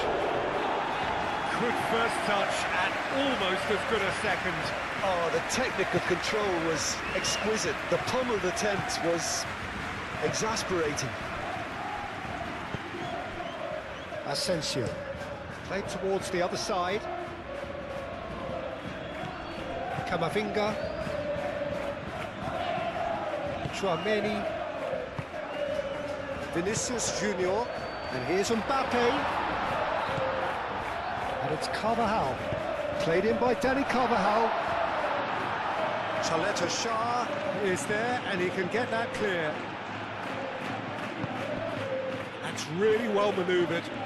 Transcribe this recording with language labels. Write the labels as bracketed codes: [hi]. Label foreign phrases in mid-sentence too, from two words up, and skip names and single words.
[en] Good first touch and almost as good a second. Oh, the technical control was exquisite. The pummeled attempt was exasperating. Asensio. Played towards the other side. Camavinga. Chouameni. Vinicius Junior. And here's Mbappe. And it's Carvajal. Played in by Danny Carvajal. Chaleta Shah is there, and he can get that clear. That's really well manoeuvred.